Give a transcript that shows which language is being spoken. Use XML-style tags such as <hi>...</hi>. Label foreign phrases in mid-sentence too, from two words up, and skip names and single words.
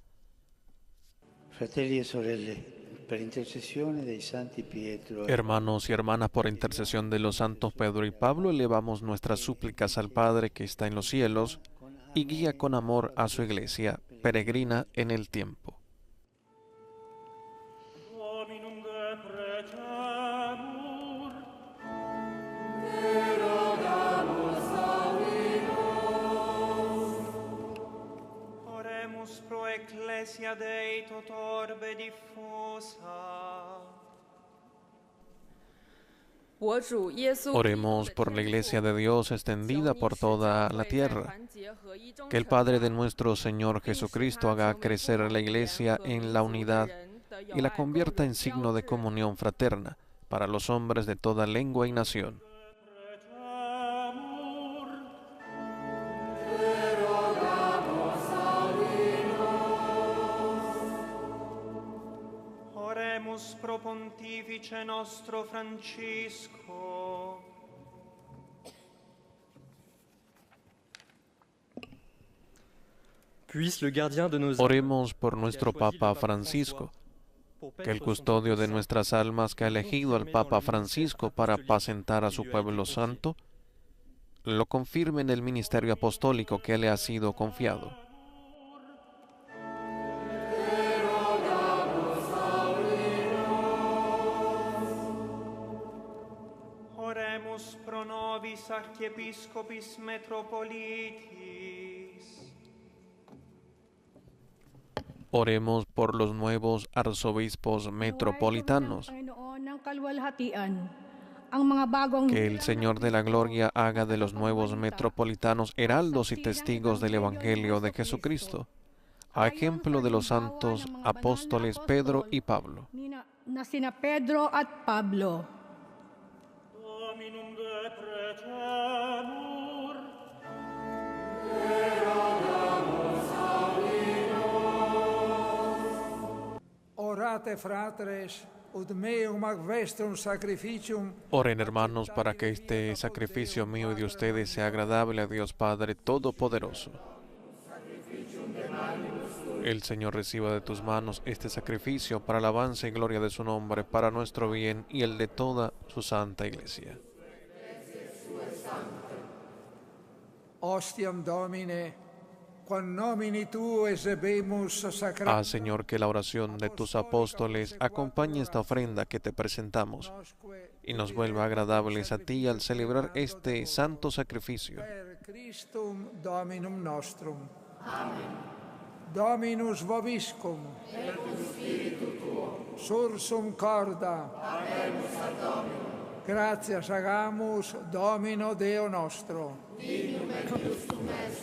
<es>Hermanos y hermanas, por intercesión de los santos Pedro y Pablo, elevamos nuestras súplicas al Padre que está en los cielos y guía con amor a su iglesia peregrina en el tiempo.</es> <la>Pro ecclesia Dei tot orbe diffusa.</la> <es>Oremos por la Iglesia de Dios extendida por toda la tierra. Que el Padre de nuestro Señor Jesucristo haga crecer la Iglesia en la unidad y la convierta en signo de comunión fraterna para los hombres de toda lengua y nación.</es> <la>Pro Pontifice nostro Francisco.</la> <es>Oremos por nuestro Papa Francisco, que el custodio de nuestras almas que ha elegido al Papa Francisco para apacentar a su pueblo santo, lo confirme en el ministerio apostólico que le ha sido confiado.</es> <la>Pro nobis archiepiscopis metropolitis.</la> <es>Oremos por los nuevos arzobispos metropolitanos. Que el Señor de la Gloria haga de los nuevos metropolitanos heraldos y testigos del Evangelio de Jesucristo, a ejemplo de los santos apóstoles Pedro y Pablo.</es> <la>Dominum deprecemur. Orate fratres, ut meum ac vestrum sacrificium.</la> <es>Oren, hermanos, para que este sacrificio mío y de ustedes sea agradable a Dios Padre Todopoderoso. El Señor reciba de tus manos este sacrificio para alabanza y gloria de su nombre, para nuestro bien y el de toda su santa Iglesia.</es> <la>Ostiam Domine, quam nomini tu esebemus sacra.</la> <es>Haz, Señor, que la oración de tus apóstoles acompañe esta ofrenda que te presentamos y nos vuelva agradables a ti al celebrar este santo sacrificio.</es> <la>Per Christum Dominum nostrum. Amen. Dominus vobiscum. Et cum spiritu tuo. Sursum corda. Abemus ad Dominum. Gratias agamus Domino Deo nostro. Dignum et justum est.</la>